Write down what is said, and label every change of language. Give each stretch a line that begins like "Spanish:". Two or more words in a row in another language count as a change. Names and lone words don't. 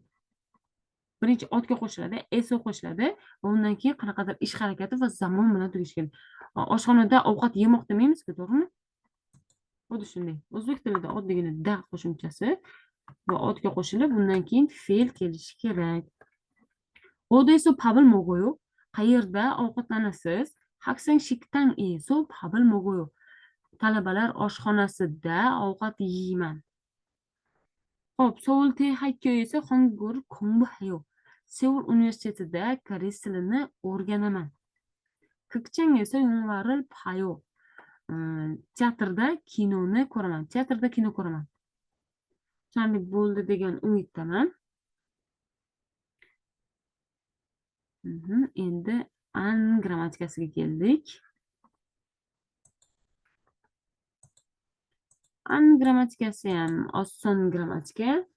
Uzbek: Birinchi otga qo'shiladi, eso qo'shiladi va undan keyin qanaqadir ish harakati va zamon bilan tugashi kerak. Oshxonada ovqat yemoq demaymiz-ku, to'g'rimi? Xuddi shunday. O'zbek tilida oddiygina da qo'shimchasi va otga qo'shilib, undan keyin fe'l kelishi kerak.
Korean: 어디서 밥을 먹어요?
Uzbek: qayerda ovqatlanasiz?
Korean: 학생 식당에서 밥을 먹어요.
Uzbek: Talabalar oshxonasida ovqat yeyman.
Korean: Xo'p, Seul 대학교에서 한국어를 공부해요.
Uzbek: Seul universitetida koreys tilini o'rganaman.
Korean: 극장에서 영화를 봐요.
Uzbek: Teatrda kinoni ko'raman. Teatrda kino ko'raman. Tushunarli bo'ldi degan umiddaman. Endi an grammatikasiga keldik. An grammatikasi ham oson grammatika.